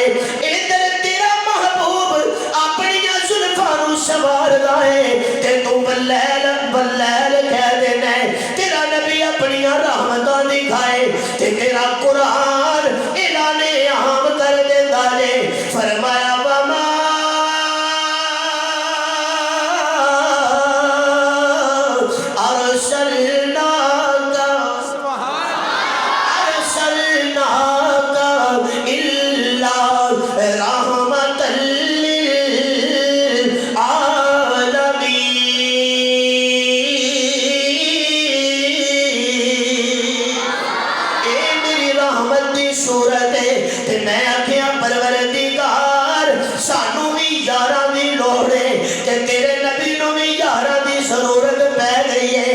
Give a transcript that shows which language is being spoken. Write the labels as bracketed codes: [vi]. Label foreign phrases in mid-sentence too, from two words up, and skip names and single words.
[pa] ادھر تیرا محبوب اپنیاں زلفاں نوں سنواردا اے تے توں واللیل واللیل کہہ دینا ایں. تیرا نبی اپنیاں رحمتاں دکھائے تے تیرا قرآن اعلان عام کر دیندا اے. فرمایا [ar] وما ارسلناك ارسلناك الا رحمة للعالمين. [pa] اے میری رحمت دی صورت اے تے میں آکھیا پروردگار سانوں وی یاراں دی لوڑ اے تے تیرے نبی نوں وی یاراں دی ضرورت پے گئی اے.